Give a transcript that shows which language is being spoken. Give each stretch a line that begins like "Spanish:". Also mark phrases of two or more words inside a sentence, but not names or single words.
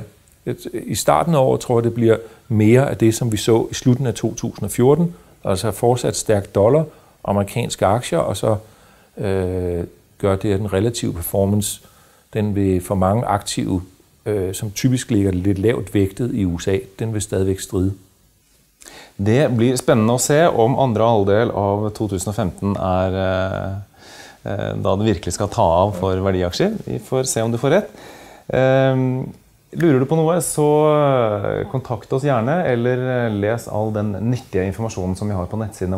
Danish: I starten af året tror jeg, det bliver mere af det, som vi så i slutningen af 2014, altså fortsat stærk dollar, amerikanske aktier, og så gør det, at den relative performance, den vil for mange aktive, som typisk ligger lidt lavt vægtet i USA, den vil stadigvæk stride.
Norwegian: Det blir spændende at se om andre halvdel av 2015 da det virkelig skal ta av for værdiaktier. Vi får se om du får ret. Lurer du på noe, så kontakt oss gjerne, eller les all den nyttige informasjonen som vi har på nettsidene våre.